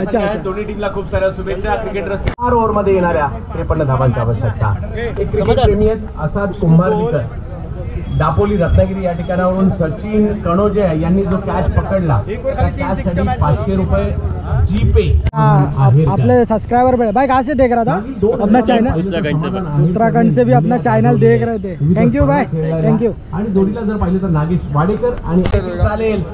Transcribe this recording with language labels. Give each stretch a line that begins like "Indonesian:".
Hindi: अच्छा अच्छा.
Marathi: दोन्ही टीमला खूप साऱ्या शुभेच्छा. क्रिकेटर 4 ओव्हरमध्ये येणाऱ्या 53 धावांची आवश्यकता. एक क्रिकेट प्रेमी आहेत असाद कुंभारलीकर, दापोली रत्नागिरी या ठिकाणावरून सचिन कणोजे यांनी जो कॅच पकडला त्या कॅचसाठी 500 रुपये जीपे.
Hindi: अपने सब्सक्राइबर भाई कहाँ से देख रहा था अपना चैनल? उत्तराखंड से भी अपना चैनल देख रहे थे.
English: Thank you भाई, thank you.
Marathi: आणि जोडीला जर पाहिलं तर नागेश वाडेकर आणि चालेल.